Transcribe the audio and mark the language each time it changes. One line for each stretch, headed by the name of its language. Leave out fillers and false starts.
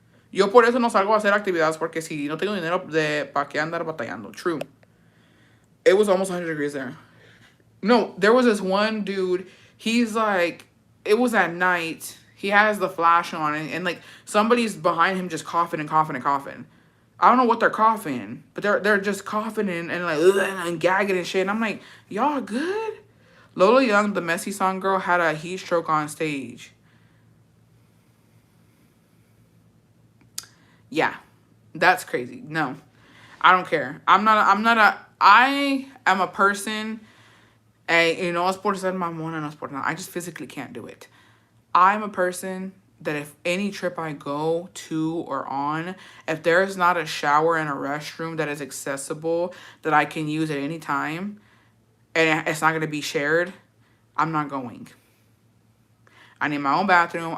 Spanish: Yo por eso no salgo a hacer actividades porque si no tengo dinero de para qué andar batallando.
English: True. It was almost 100 degrees there. No, there was this one dude. He's like, it was at night. He has the flash on and like somebody's behind him just coughing and coughing and coughing. I don't know what they're coughing, but they're just coughing and like and gagging and shit. And I'm like, y'all good? Lola Young, the Messy Song girl, had a heat stroke on stage. Yeah, that's crazy. No, I don't care. I am a person,
Spanish: no es por ser mamona, no es por nada.
English: I just physically can't do it. I'm a person that if any trip I go to or on, if there is not a shower and a restroom that is accessible that I can use at any time, and it's not going to be shared, I'm not going. I need my own bathroom.